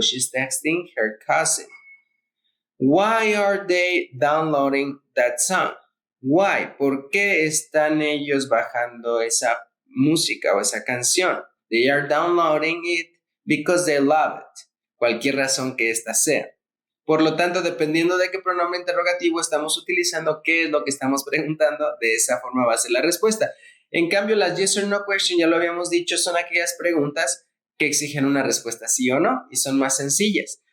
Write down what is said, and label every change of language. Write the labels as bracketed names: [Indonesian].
[English] She's texting her cousin. Why are they downloading that song? Why? [Spanish] ¿Por qué están ellos bajando esa música o esa canción? [English] They are downloading it because they love it. [Spanish] Cualquier razón que ésta sea. Por lo tanto, dependiendo de qué pronombre interrogativo estamos utilizando, qué es lo que estamos preguntando, de esa forma va a ser la respuesta. En cambio, las [English] yes or no question, [Spanish] ya lo habíamos dicho, son aquellas preguntas que exigen una respuesta sí o no y son más sencillas.